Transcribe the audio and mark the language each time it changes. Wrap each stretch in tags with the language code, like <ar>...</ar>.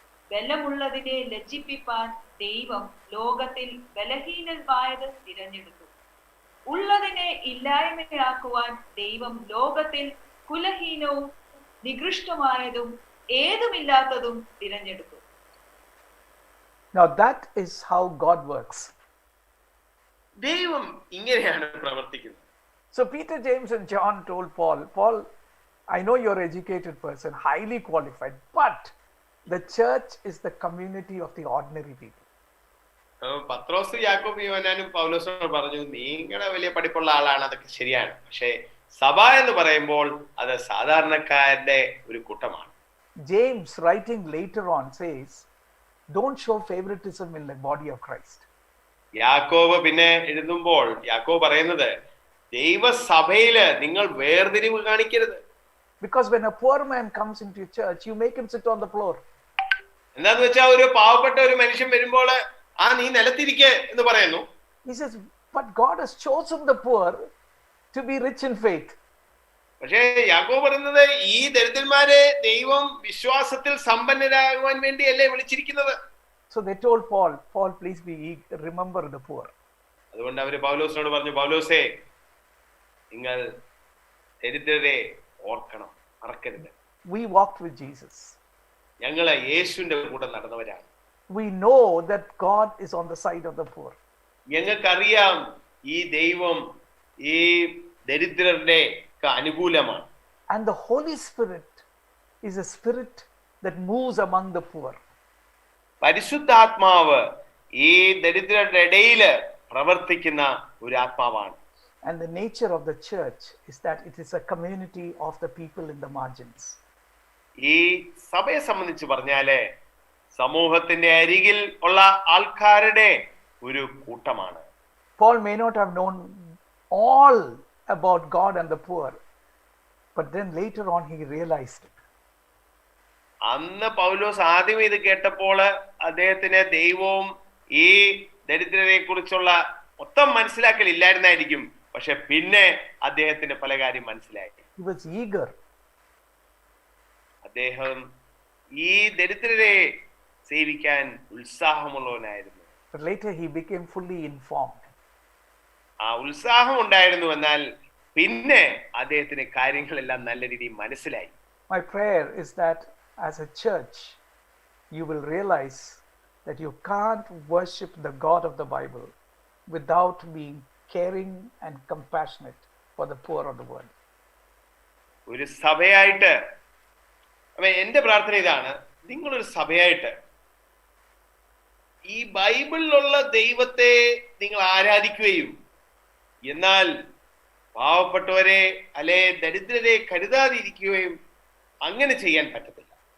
<ml>ബലമുള്ളതിനെ ലജ്ജിപ്പിപ്പാൻ ദൈവം ലോകത്തിൽ ബലഹീനമായത് തിരഞ്ഞെടുത്തു. ഉള്ളതിനെ ഇല്ലായ്മയാക്കുവാൻ ദൈവം ലോകത്തിൽ കുലഹീനവും നികൃഷ്ടമായതും ഏതുമില്ലാത്തതും തിരഞ്ഞെടുത്തു.</ml> <en>Now that is how God works.</en> <ml>ദൈവം ഇങ്ങനെയാണ് പ്രവർത്തിക്കുന്നത്.</ml> <en>So Peter, James and John told Paul, I know you're an educated person, highly qualified, but the church is the community of the ordinary people.</en> <ml>പത്രോസ് യാക്കോബ് യോഹന്നാനും പൗലോസും പറഞ്ഞു, നിങ്ങളെ വലിയ പഠിപ്പുള്ള ആളാണ്, അതൊക്കെ ശരിയാണ്, പക്ഷേ സഭ എന്ന് പറയുമ്പോൾ അത് സാധാരണക്കാരുടെ ഒരു കൂട്ടമാണ്.</ml> <en>James, writing later on, says, don't show favoritism in the body of Christ.</en> <ml>യാക്കോബ് പിന്നെ എഴുതുമ്പോൾ യാക്കോബ് പറയുന്നത്, ദൈവസഭയില് നിങ്ങൾ വേർതിരിവ് കാണിക്കരുത്.</ml> <en>Because when a poor man comes into your church, you make him sit on the floor.</en> <ml>എന്താന്ന് വെച്ചാൽ ഒരു പാവപ്പെട്ട ഒരു മനുഷ്യൻ വരുമ്പോൾ നീ നിലത്തിരിക്കെ എന്ന് പറയുന്നു.</ml> <en>He says, but God has chosen the poor to be rich in faith.</en> <ml>പക്ഷേ യാക്കോബ് പറയുന്നത്, ഈ ദരിദ്രന്മാരെ ദൈവം വിശ്വാസത്തിൽ സമ്പന്നരാകുവാൻ വേണ്ടിയല്ലേ വിളിച്ചിരിക്കുന്നത്.</ml> <en>So they told Paul, please remember the poor.</en> <ml>അതുകൊണ്ട് അവര് പൗലോസിനോട് പറഞ്ഞു, പൗലോസേ, നിങ്ങൾ ദരിദ്രരെ ഓർക്കണം, മറക്കരുത്.</ml> <en>We walked with Jesus.</en> <ml>ഞങ്ങള് യേശുവിന്റെ കൂടെ നടന്നവരാണ്.</ml> <en>We know that God is on the side of the poor.</en> <ml>ഞങ്ങൾക്കറിയാം ഈ ദൈവം ഈ ദരിദ്രരുടെ അനുകൂലമാണ്.</ml> <en>And the Holy Spirit is a spirit that moves among the poor.</en> <ml>പരിശുദ്ധാത്മാവ് ഈ ദരിദ്രരുടെ ഇടയിൽ പ്രവർത്തിക്കുന്ന ഒരു ആത്മാവാണ്.</ml> <en>And the nature of the church is that it is a community of the people in the margins.</en> <ml>ഈ സഭയെ സംബന്ധിച്ച് പറഞ്ഞാല് സമൂഹത്തിന്റെ അരികിൽ ഉള്ള ആൾക്കാരുടെ ഒരു കൂട്ടമാണ്.</ml> <en>Paul may not have known all about God and the poor, but then later on he realized it.</en> <ml>അന്ന് പൗലോസ് ആദ്യം ഇത് കേട്ടപ്പോൾ അദ്ദേഹത്തിന് ദൈവവും ഈ ദരിദ്രരെ കുറിച്ചുള്ള മൊത്തം മനസ്സിലാക്കലില്ലായിരുന്നായിരിക്കും. പക്ഷെ പിന്നെ അദ്ദേഹത്തിന് പല കാര്യം മനസ്സിലായി.</ml> <en>He was eager.</en> <ml>അദ്ദേഹം ഈ ദരിദ്രരെ സേവിക്കാൻ ഉത്സാഹമുള്ളവനായിരുന്നു.</ml> <en>But later he became fully informed.</en> <ml>ആ ഉത്സാഹം ഉണ്ടായിരുന്നു, എന്നാൽ പിന്നെ അദ്ദേഹത്തിന് കാര്യങ്ങളെല്ലാം നല്ല രീതിയിൽ മനസ്സിലായി.</ml> <en>My prayer is that as a church you will realize that you can't worship the God of the Bible without being caring and compassionate for the poor of the world.</en> <ml>ഒരു സഭയായിട്ട് എന്റെ പ്രാർത്ഥന ഇതാണ്, നിങ്ങളൊരു സഭയായിട്ട് ഈ ബൈബിളിലുള്ള ദൈവത്തെ നിങ്ങൾ ആരാധിക്കുകയും എന്നാൽ പാവപ്പെട്ടവരെ അല്ലെ ദരിദ്രരെ കരുതാതിരിക്കുകയും അങ്ങനെ ചെയ്യാൻ പറ്റത്തില്ല.</ml>